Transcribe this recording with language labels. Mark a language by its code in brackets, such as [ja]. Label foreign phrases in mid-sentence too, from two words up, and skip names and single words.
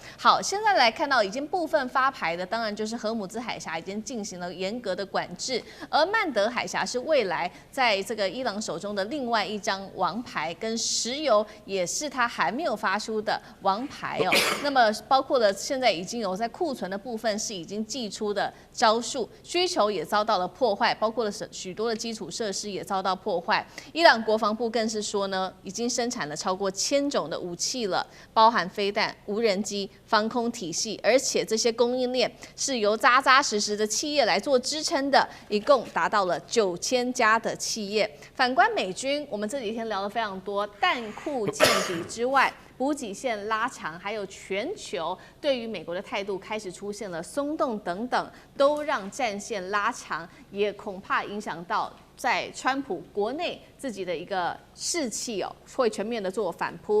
[zh] 好，現在來看到已經部分發牌的，當然就是荷姆茲海峽已經進行了嚴格的管制，而曼德海峽是未來在這個伊朗手中的另外一張王牌，跟石油也是他還沒有發出的王牌哦。那麼包括了現在已經有在庫存的部分是已經祭出的招數，需求也遭到了破壞，包括了許多的基礎設施也遭到破壞。伊朗國防部更是說呢，已經生產了超過1000種的武器了，包含飛彈、無人機、防空體系，而且這些供應鏈是由扎扎實實的企業來做支撐的，一共達到了9000家的企業。反觀美軍，我們這幾天聊了非常多，彈庫見底之外，補給線拉長，還有全球對於美國的態度開始出現了鬆動等等，都讓戰線拉長，也恐怕影響到在川普國內自己的一個士氣哦，會全面的做反撲。